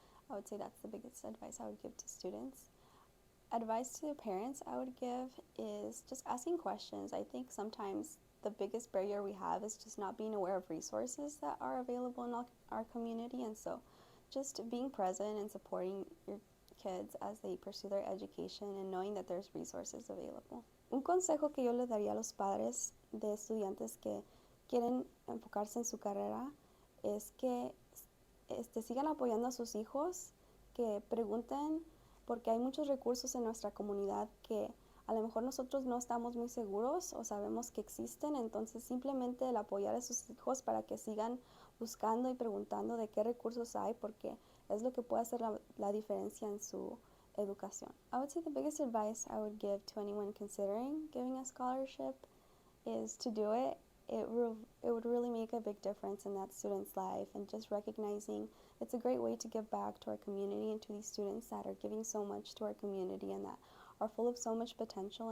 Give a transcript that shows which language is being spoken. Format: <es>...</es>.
<en>I would say that's the biggest advice I would give to students. Advice to parents I would give is just asking questions. I think sometimes the biggest barrier we have is just not being aware of resources that are available in our community, and so just being present and supporting your kids as they pursue their education and knowing that there's resources available.</en> <es>Un consejo que yo le daría a los padres de estudiantes que quieren enfocarse en su carrera es que sigan apoyando a sus hijos, que pregunten, porque hay muchos recursos en nuestra comunidad que a lo mejor nosotros no estamos muy seguros o sabemos que existen, entonces simplemente el apoyar a sus hijos para que sigan buscando y preguntando de qué recursos hay, porque es lo que puede hacer la diferencia en su educación.</es> <en>I would say the biggest advice I would give to anyone considering giving a scholarship is to do it. It would really make a big difference in that student's life, and just recognizing it's a great way to give back to our community and to these students that are giving so much to our community and that are full of so much potential.</en>